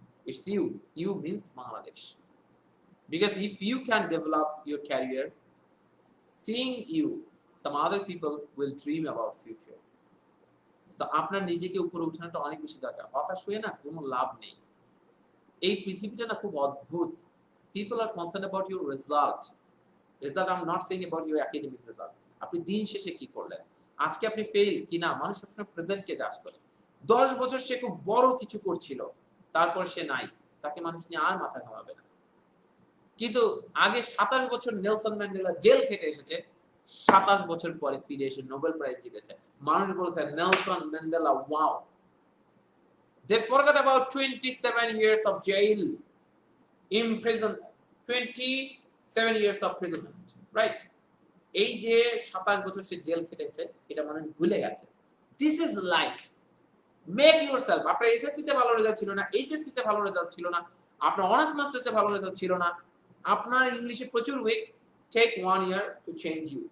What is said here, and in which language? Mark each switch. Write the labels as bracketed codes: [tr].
[en] It's you means Bangladesh, because if you can develop your career, seeing you, some other people will dream about future. [bn] So আপনার নিজেকে উপরে উঠানোটা অনেক বেশি দরকার। হতাশ হয়ে না কোনো লাভ নেই। এই পৃথিবীটা না খুব অদ্ভুত। [en] People are concerned about your result. I'm not saying about your academic result. [bn] আপনি দিন শেষে কি করলেন, আজকে আপনি ফেল কিনা, মানুষ সবসময় প্রেজেন্টকে জাজ করে। 10 বছর সে খুব বড় কিছু করছিল, তারপর সে নাই, তাকে মানুষ নিয়ে আর মাথা ঘামাবে না। কিন্তু আগে 27 বছর নেলসন ম্যান্ডেলা জেল খেটে এসেছে, 27 বছর পরে ফিরে এসে নোবেল প্রাইজ জিতেছে। মানুষ বলেছে Nelson Mandela wow. [en] They forgot about 27 years of jail, imprisonment, 27 years of imprisonment, right? [bn] এই যে 27 বছর সে জেল খেটেছে, এটা মানুষ ভুলে গেছে। [en] This is life. Make yourself. [bn] আপনার এসএসসি তে ভালো রেজাল্ট ছিল না, এইচএসসি তে ভালো রেজাল্ট ছিল না, আপনার অনার্স মাস্টার্সে ভালো রেজাল্ট ছিল না, আপনার ইংলিশে প্রচুর week, [en] Take 1 year to change you.